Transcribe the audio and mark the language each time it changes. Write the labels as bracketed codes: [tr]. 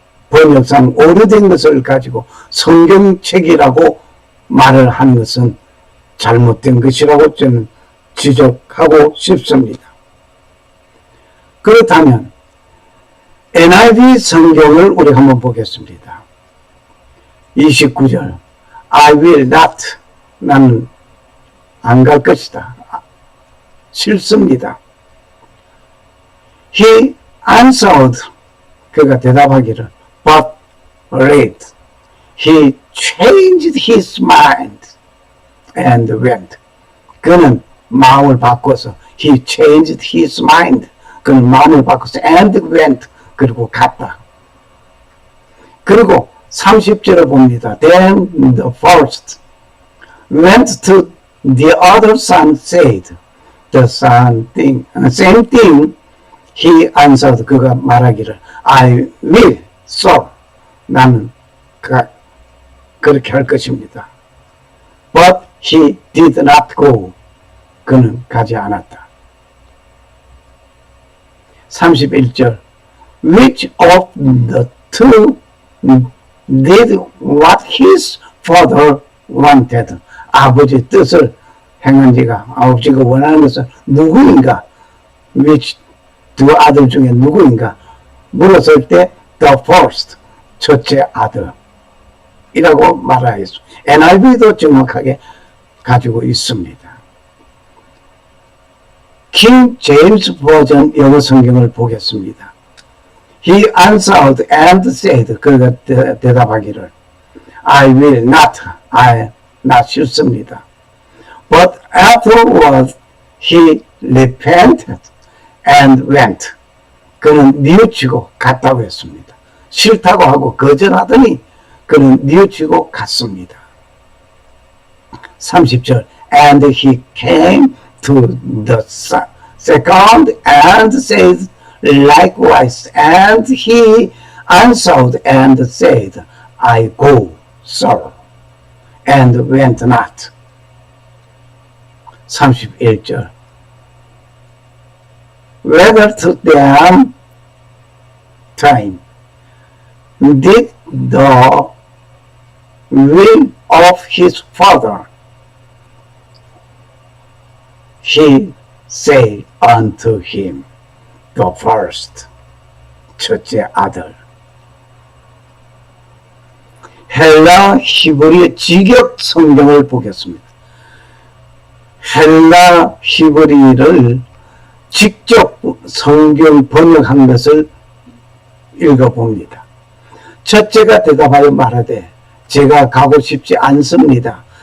[ko] 번역상 오래된 것을 가지고 성경책이라고 말을 하는 것은 잘못된 것이라고 저는 지적하고 싶습니다. 그렇다면 NIV 성경을 우리 한번 보겠습니다. 29절 [en] I will not, [ko] 나는 안 갈 것이다. 싫습니다. [en] He answered, [ko] 그가 대답하기를 [en] but read, he changed his mind and went. [ko] 그는 마음을 바꿔서 [en] he changed his mind, [ko] 그는 마음을 바꿔서 [en] and went, [ko] 그리고 갔다. 그리고 30절을 봅니다. [en] Then the first went to the other son said the same thing he answered. [ko] 그가 말하기를 [en] I will, so [ko] 나는 그렇게 할 것입니다. [en] But he did not go. [ko] 그는 가지 않았다. [en] 31절 Which of the two did what his father wanted? [ko] 아버지 뜻을 행한 지가, 아버지가 원하는 것은 누구인가? [en] which [ko] 두 아들 중에 누구인가? 물었을 때 [en] the first, [ko] 첫째 아들 이라고 말하였습니다. NIV도 정확하게 가지고 있습니다. 킹 제임스 버전 영어 성경을 보겠습니다. [en] He answered and said, [ko] 그가 대답하기를 [en] I will not, [ko] 나 싫습니다. [en] But afterward he repented and went. [ko] 그는 뉘우치고 갔다고 했습니다. 싫다고 하고 거절하더니 그는 뉘우치고 갔습니다. [en] 30절 And he came to the second and said likewise, and he answered and said, I go, sir, and went not. 31절 Whether to them time did the will of his father, he say unto him, the first, [ko] 첫째 아들. 헬라 히브리 직역 성경을 보겠습니다. 헬라 히브리를 직접 성경 번역한 것을 읽어봅니다. 첫째가 대답하여 말하되 제가 가고 싶지 않습니다.